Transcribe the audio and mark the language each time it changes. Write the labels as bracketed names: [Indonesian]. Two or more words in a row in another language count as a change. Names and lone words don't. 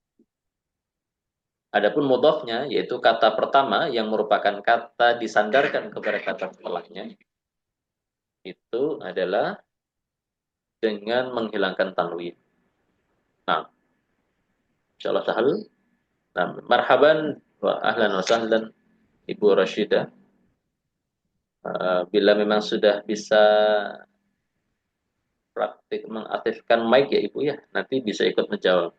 [Indonesian] Adapun mudhafnya yaitu kata pertama yang merupakan kata disandarkan kepada kata setelahnya, itu adalah dengan menghilangkan tanwin. Nah, [Arabic] إن شاء الله سهل. [Indonesian] Nah, [Arabic] مرحبا وأهلا وسهلا Ibu Rashidah. [Indonesian] Bila memang sudah bisa praktik mengaktifkan mic ya Ibu ya, nanti bisa ikut menjawab.